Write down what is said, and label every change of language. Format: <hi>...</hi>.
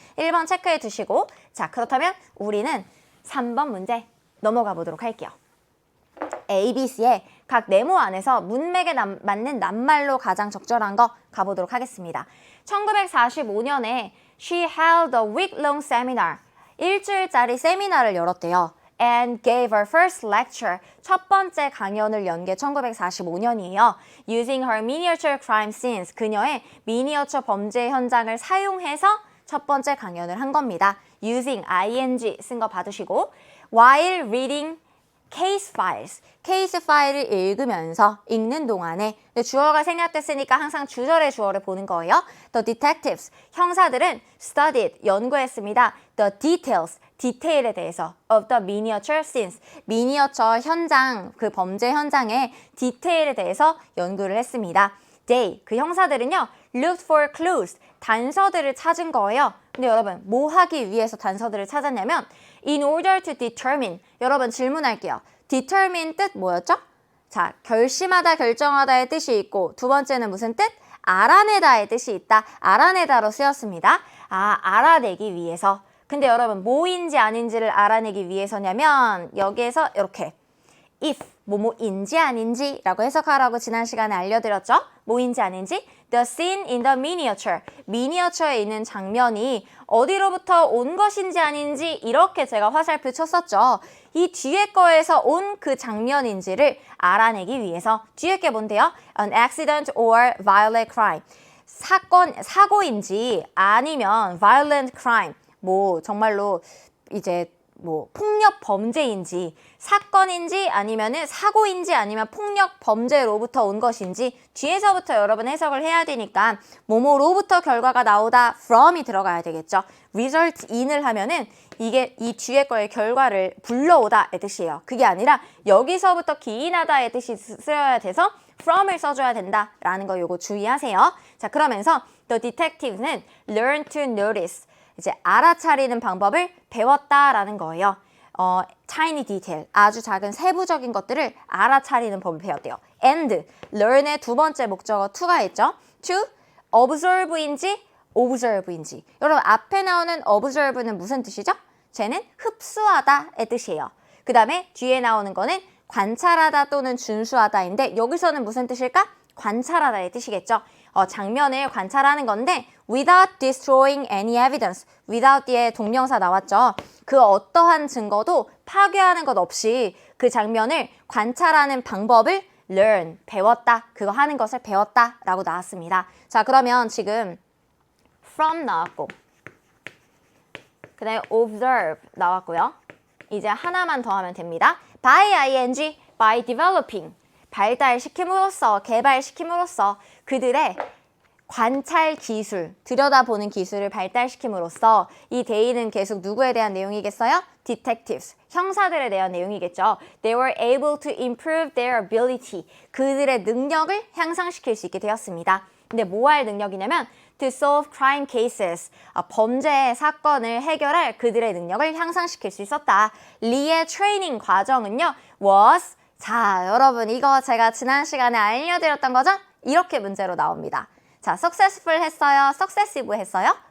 <ko>1번 체크해 두시고 자 그렇다면 우리는 3번 문제 넘어가 보도록 할게요. ABC의 각 네모 안에서 문맥에 맞는 낱말로 가장 적절한 거 가보도록 하겠습니다.</ko> <en>1945년에 she held a week-long seminar.</en> <ko>일주일짜리 세미나를 열었대요.</ko> <en>And gave her first lecture.</en> <ko>첫 번째 강연을 연 게 1945년이에요.</ko> <en>Using her miniature crime scenes.</en> <ko>그녀의 미니어처 범죄 현장을 사용해서 첫 번째 강연을 한 겁니다.</ko> <en>Using ing</en> <ko>쓴 거 봐두시고</ko> <en>While reading case files.</en> <ko>케이스 파일을 읽으면서 읽는 동안에 주어가 생략됐으니까 항상 주절의 주어를 보는 거예요.</ko> <en>The detectives.</en> <ko>형사들은 studied. 연구했습니다.</ko> <en>The details.</en> <ko>디테일에 대해서</ko> <en>of the miniature scenes.</en> <ko>미니어처 현장, 그 범죄 현장의 디테일에 대해서 연구를 했습니다.</ko> <en>They.</en> <ko>그 형사들은요.</ko> <en>looked for clues.</en> <ko>단서들을 찾은 거예요. 근데 여러분 뭐 하기 위해서 단서들을 찾았냐면</ko> <en>in order to determine.</en> <ko>여러분 질문할게요. determine 뜻 뭐였죠? 자, 결심하다, 결정하다의 뜻이 있고 두 번째는 무슨 뜻? 알아내다의 뜻이 있다. 알아내다로 쓰였습니다. 알아내기 위해서. 근데 여러분 뭐인지 아닌지를 알아내기 위해서냐면 여기에서 이렇게 if 뭐뭐인지 아닌지 라고 해석하라고 지난 시간에 알려드렸죠? 뭐인지 아닌지</ko> <en>The scene in the miniature.</en> <ko>미니어처에 있는 장면이 어디로부터 온 것인지 아닌지 이렇게 제가 화살표 쳤었죠. 이 뒤에 거에서 온 그 장면인지를 알아내기 위해서 뒤에 게 뭔데요?</ko> <en>An accident or violent crime.</en> <ko>사고인지 아니면</ko> <en>violent crime.</en> <ko>뭐 정말로 이제 뭐 폭력 범죄인지 사건인지 아니면은 사고인지 아니면 폭력 범죄로부터 온 것인지 뒤에서부터 여러분 해석을 해야 되니까 뭐뭐로부터 결과가 나오다 from이 들어가야 되겠죠. result in을 하면은 이게 이 뒤에 거의 결과를 불러오다의 뜻이에요. 그게 아니라 여기서부터 기인하다의 뜻이 쓰여야 돼서 from을 써줘야 된다라는 거 요거 주의하세요. 자, 그러면서 the detective는</ko> <en>learn to notice.</en> <ko>이제 알아차리는 방법을 배웠다라는 거예요. tiny detail, 아주 작은 세부적인 것들을 알아차리는 법을 배웠대요. and, learn의 두 번째 목적어 to가 있죠. to, observe인지 observe인지. 여러분 앞에 나오는 observe는 무슨 뜻이죠? 쟤는 흡수하다의 뜻이에요. 그 다음에 뒤에 나오는 거는 관찰하다 또는 준수하다인데 여기서는 무슨 뜻일까? 관찰하다의 뜻이겠죠. 장면을 관찰하는 건데</ko> <en>without destroying any evidence.</en> <ko>without 뒤에 동명사 나왔죠. 그 어떠한 증거도 파괴하는 것 없이 그 장면을 관찰하는 방법을 learn, 배웠다. 그거 하는 것을 배웠다 라고 나왔습니다. 자, 그러면 지금 from 나왔고 그 다음에 observe 나왔고요. 이제 하나만 더 하면 됩니다. by ing, by developing, 발달시킴으로써, 개발시킴으로써 그들의 관찰 기술, 들여다보는 기술을 발달시킴으로써 이 데이는 계속 누구에 대한 내용이겠어요? detectives, 형사들에 대한 내용이겠죠.</ko> <en>They were able to improve their ability,</en> <ko>그들의 능력을 향상시킬 수 있게 되었습니다. 근데 뭐 할 능력이냐면</ko> <en>to solve crime cases,</en> <ko>범죄 사건을 해결할 그들의 능력을 향상시킬 수 있었다. 리의 트레이닝 과정은요, was, 자, 여러분 이거 제가 지난 시간에 알려드렸던 거죠? 이렇게 문제로 나옵니다. 자, successful 했어요? successive 했어요?</ko>